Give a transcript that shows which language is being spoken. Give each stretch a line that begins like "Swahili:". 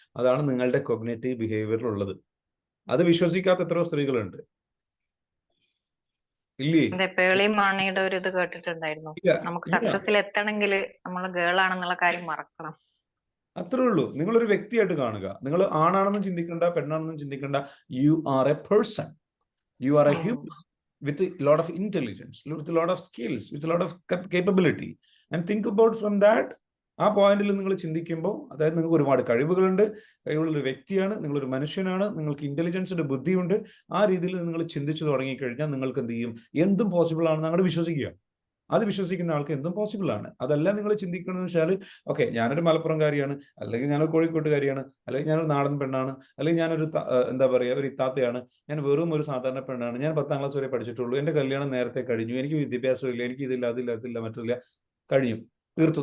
Malayalam: അതാണ് നിങ്ങളുടെ കോഗ്നിറ്റീവ് ബിഹേവിയറിലുള്ളത്. അത് വിശ്വസിക്കാത്ത എത്രയോ സ്ത്രീകളുണ്ട്, ഇല്ലേ? പേളി മാണിയുടെ ഒരു ഇത് കേട്ടിട്ടുണ്ടായിരുന്നു, നമുക്ക് സക്സസിൽ എത്തണമെങ്കിൽ നമ്മൾ ഗേൾ ആണെന്നുള്ള കാര്യം മറക്കണം. അത്രേ ഉള്ളൂ. നിങ്ങളൊരു വ്യക്തിയായിട്ട് കാണുക. നിങ്ങൾ ആണാണെന്നും ചിന്തിക്കണ്ട, പെണ്ണാണെന്നും ചിന്തിക്കണ്ട.
English: You are a person, you are a human with a lot of intelligence, with a lot of skills, with a lot of capability, and think about from that.
Malayalam: ആ പോയിന്റിൽ നിങ്ങൾ ചിന്തിക്കുമ്പോൾ, അതായത് നിങ്ങൾക്ക് ഒരുപാട് കഴിവുകളുണ്ട്, കഴിവുള്ളൊരു വ്യക്തിയാണ്, നിങ്ങളൊരു മനുഷ്യനാണ്, നിങ്ങൾക്ക് ഇന്റലിജൻസിന്റെ ബുദ്ധിയുണ്ട്. ആ രീതിയിൽ നിങ്ങൾ ചിന്തിച്ചു തുടങ്ങിക്കഴിഞ്ഞാൽ നിങ്ങൾക്ക് എന്ത് ചെയ്യും, എന്തും പോസിബിൾ ആണെന്ന് അങ്ങോട്ട് വിശ്വസിക്കുക. അത് വിശ്വസിക്കുന്ന ആൾക്ക് എന്തും പോസിബിൾ ആണ്. അതല്ല നിങ്ങൾ ചിന്തിക്കണമെന്ന് വെച്ചാൽ, ഓക്കെ ഞാനൊരു മലപ്പുറംകാരിയാണ്, അല്ലെങ്കിൽ ഞാനൊരു കോഴിക്കോട്ടുകാരിയാണ്, അല്ലെങ്കിൽ ഞാനൊരു നാടൻ പെണ്ണാണ്, അല്ലെങ്കിൽ ഞാനൊരു എന്താ പറയുക, ഒരു ഇത്താത്തയാണ്, ഞാൻ വെറും ഒരു സാധാരണ പെണ്ണാണ്, ഞാൻ 10ാം ക്ലാസ് വരെ പഠിച്ചിട്ടുള്ളൂ, എന്റെ കല്യാണം നേരത്തെ കഴിഞ്ഞു, എനിക്ക് വിദ്യാഭ്യാസം ഇല്ല, എനിക്ക് അതില്ല മറ്റില്ല, കഴിഞ്ഞു, തീർത്തു.